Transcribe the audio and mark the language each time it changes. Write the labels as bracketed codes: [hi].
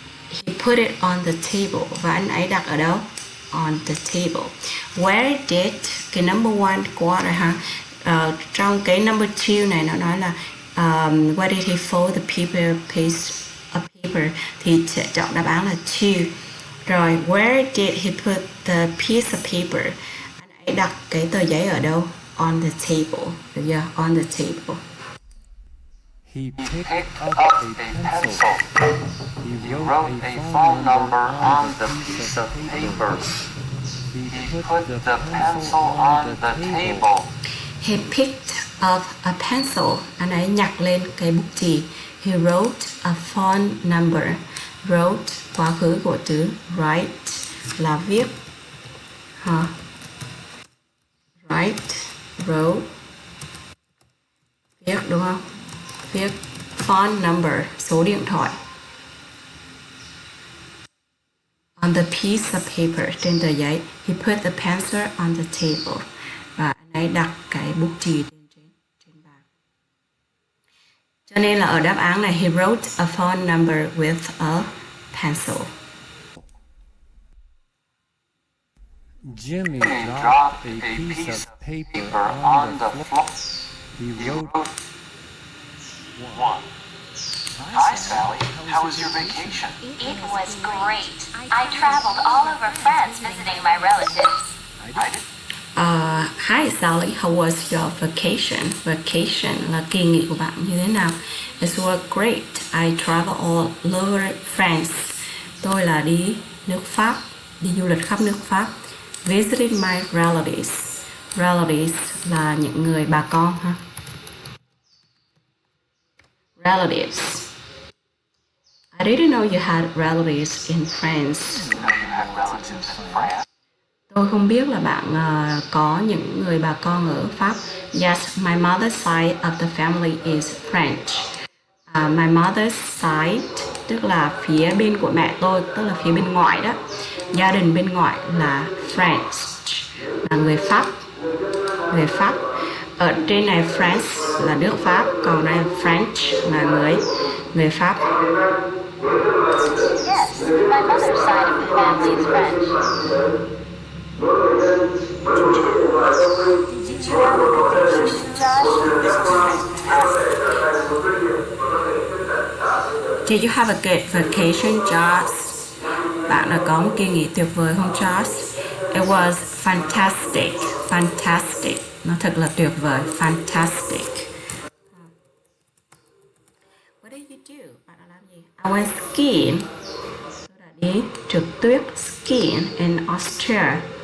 [en] He put it on the table [vi] và anh ấy đặt ở đâu? [en] On the table. Where did [vi] cái number 1 của rồi ha. Trong cái number 2 này nó nói là [en] where did he fold the piece of paper [vi] thì sẽ chọn đáp án là 2. [en] Rồi where did he put the piece of paper? [vi] Anh ấy đặt cái tờ giấy ở đâu? [en] On the table. [vi] Được chưa? [en] On the table. He picked up a pencil. He wrote a phone number on the piece of paper. He put the pencil on the table. He picked up a pencil. [vi] Anh ấy nhặt lên cái bút chì. [en] He wrote a phone number. [vi] Wrote quá khứ của từ write là viết. Write, wrote, viết đúng không? Viết phone number, số điện thoại. [en] On the piece of paper, [vi] trên tờ giấy. [en] He put the pencil on the table. [vi] Và anh ấy đặt cái bút chì trên bàn. Cho nên là ở đáp án này, [en] he wrote a phone number with a pencil. Jimmy dropped a piece of paper on the floor. He wrote 1. Hi, Sally. How was your vacation? It was great. I traveled all over France visiting my relatives. I did. Hi Sally, how was your vacation? [vi] Vacation là kỳ nghỉ của bạn như thế nào? [en] It was great. I traveled all over France. [vi] Tôi là đi nước Pháp, đi du lịch khắp nước Pháp. [en] Visiting my relatives. [vi] Relatives là những người bà con ha. [en] Relatives. I didn't know you had relatives in France. You had relatives in France. [vi] Tôi không biết là bạn có những người bà con ở Pháp. [en] Yes, my mother's side of the family is French. My mother's side [vi] tức là phía bên của mẹ tôi, tức là phía bên ngoại đó. Gia đình bên ngoại là French, là người Pháp. Người Pháp. Ở trên này France là nước Pháp, còn đây French là người Pháp. [en] Yes, my mother's side of the family is French. Did you have a good vacation, Josh? Did you have a good vacation, Josh? [vi] Bạn đã có một kỳ nghỉ tuyệt vời không, Josh? [en] It was fantastic. Fantastic. [vi] Nó thật là tuyệt vời. [en] Fantastic. What did you do? [vi] Bạn đã làm gì? [en] I went skiing. [vi] Tôi đã đi trượt tuyết [en] skiing in Austria.